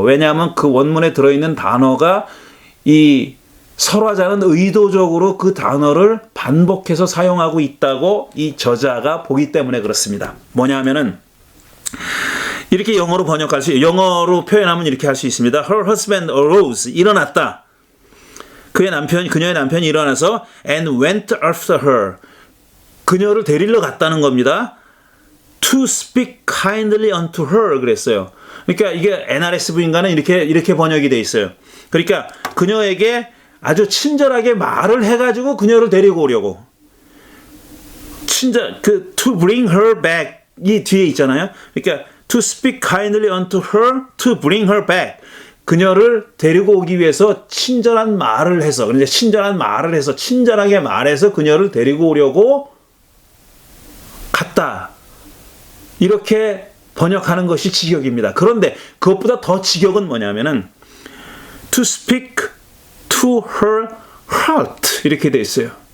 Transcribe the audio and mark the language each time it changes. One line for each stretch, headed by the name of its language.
Korean: 왜냐하면 그 원문에 들어있는 단어가 이 설화자는 의도적으로 그 단어를 반복해서 사용하고 있다고 이 저자가 보기 때문에 그렇습니다. 뭐냐 하면은 이렇게 영어로 영어로 표현하면 이렇게 할 수 있습니다.
English: Her husband arose,
Korean: 일어났다. 그녀의 남편이 일어나서
English: and went after her,
Korean: 그녀를 데리러 갔다는 겁니다.
English: To speak kindly unto her
Korean: 그랬어요. 그러니까 이게 NRSV인가는 이렇게 번역이 돼 있어요. 그러니까 그녀에게 아주 친절하게 말을 해가지고 그녀를 데리고 오려고.
English: to bring her back
Korean: 이 뒤에 있잖아요. 그러니까
English: to speak kindly unto her, to bring her back.
Korean: 그녀를 데리고 오기 위해서 친절한 말을 해서, 그런데 친절하게 말해서 그녀를 데리고 오려고 갔다. 이렇게 번역하는 것이 직역입니다. 그런데 그것보다 더 직역은 뭐냐면은
English: to speak to her heart
Korean: 이렇게 돼 있어요.